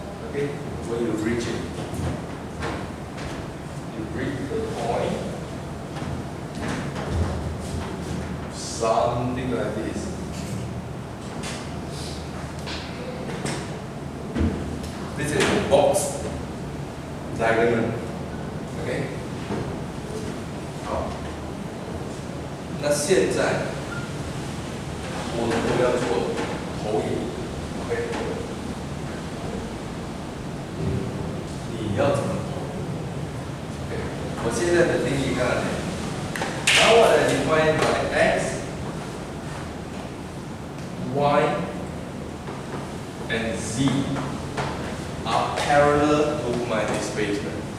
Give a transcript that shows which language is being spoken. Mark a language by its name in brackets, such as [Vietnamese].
[English] Okay, when you reach it, you reach the point, something like this. This is the box diagonal. Okay. [Chinese] 好，那现在我们要做投影。 [English] OK。 [Chinese] 你要怎么投 ？OK， 我现在的定义刚才 [English] Now what I define by x, y, and z are parallel to my displacement.